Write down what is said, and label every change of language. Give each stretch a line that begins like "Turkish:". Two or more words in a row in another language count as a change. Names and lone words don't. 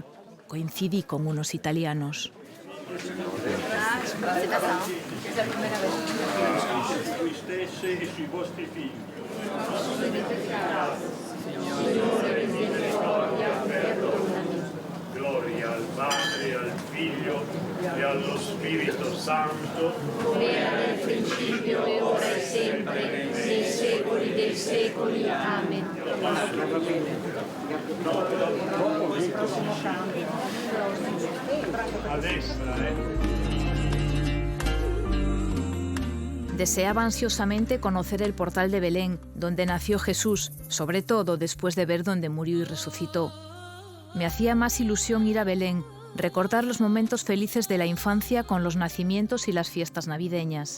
Spanish: Coincidí con unos italianos.
Italian: Gloria al Padre, al Figlio e allo Spirito Santo, come era nel principio e ora e sempre, nei secoli dei secoli. Amen. A destra,
Spanish: Deseaba ansiosamente conocer el portal de Belén, donde nació Jesús, sobre todo después de ver dónde murió y resucitó. Me hacía más ilusión ir a Belén, recordar los momentos felices de la infancia con los nacimientos y las fiestas navideñas.